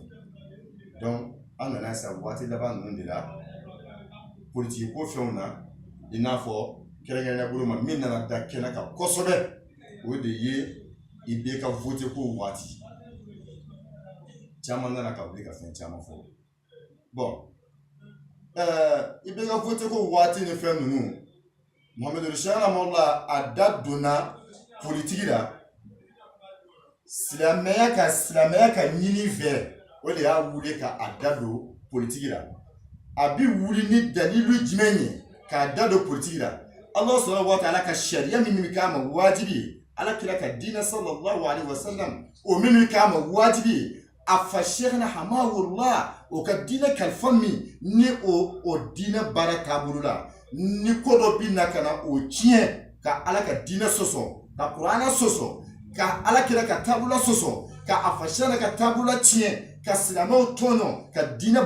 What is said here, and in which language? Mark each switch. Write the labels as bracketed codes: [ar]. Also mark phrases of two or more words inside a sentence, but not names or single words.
[bm] donc an nana sa waati laban ninnu de la politiki ko fɛnw na i n'a fɔ kɛrɛnkɛrɛnnen bolo ma min nana da kɛnɛ kan kosɛbɛ o de ye i bɛ ka vote ko waati caman nana ka wuli ka fɛn caman fɔ bon i bɛ ka vote ko waati ni fɛn ninnu Muhamɛdi Sɛki Rahimahulaw a da donna politiki la silamɛya ka ɲini fɛ o de y'a wuli ka a da don politiki la a bi wuli ni dalilu jumɛn ye k'a da don politiki la [ar] الله سبحانه وتعالى [bm] ka sariya min bɛ k'a ma wajibi ye ala kira ka diinɛ [ar] صلى الله عليه وسلم [bm] o min bɛ k'a ma wajibi ye a fa sheikhna hamahullah o ka diinɛ kalifa min ni o diinɛ baara taabolo la ni ko dɔ bi na ka na o tiɲɛ ka ala ka diinɛ sɔsɔ ka kuranɛ sɔsɔ ka ala kira ka taabolo sɔsɔ ka a fa sheikhna ka taabolo tiɲɛ ka silamɛw tɔɲɔ ka diinɛ